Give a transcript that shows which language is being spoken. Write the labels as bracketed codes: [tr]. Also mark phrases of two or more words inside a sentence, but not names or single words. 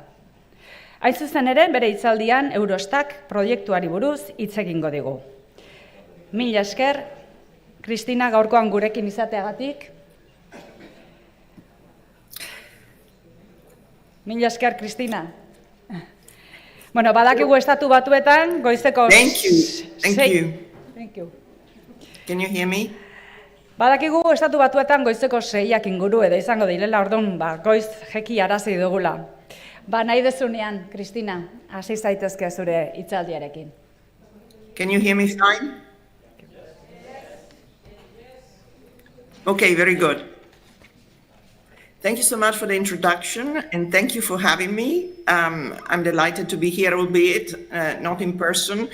[eu] Hain zuzen ere, bere hitzaldian Eurostat proiektuari buruz hitz egingo digu. Mila esker, Kristina gaurkoan gurekin izateagatik. Mila esker, Kristina. Bueno, badakigu Estatu Batuetan goizeko... [en] Thank you. Thank you. Can you hear me? [eu] Badakigu Estatu Batuetan goizeko 6ak inguru edo izango direla, orduan goiz jeki arazi dugula. Nahi dezunean, Kristina, hasi zaitezke zure hitzaldiarekin. [en] Can you hear me fine? Okay, very good. Thank you so much for the introduction, and thank you for having me. I'm delighted to be here, albeit not in person.